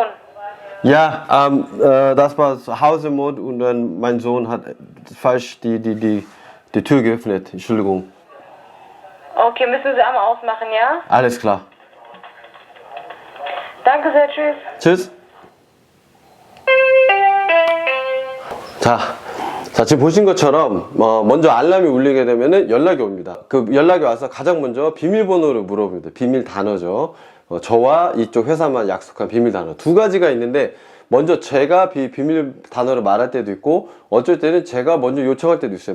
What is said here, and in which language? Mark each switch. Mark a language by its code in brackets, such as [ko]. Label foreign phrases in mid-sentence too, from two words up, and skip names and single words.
[de] Ja, das war Hause-Mode und dann mein Sohn hat falsch die Tür geöffnet. Entschuldigung. Okay, müssen Sie einmal ausmachen, ja? Alles klar. Danke sehr, tschüss. Tschüss. [ko] 자, 지금 보신 것처럼 먼저 알람이 울리게 되면은 연락이 옵니다. 그 연락이 와서 가장 먼저 비밀번호를 물어봅니다. 비밀 단어죠. 저와 이쪽 회사만 약속한 비밀 단어 두 가지가 있는데, 먼저 제가 비밀 단어를 말할 때도 있고, 어쩔 때는 제가 먼저 요청할 때도 있어요.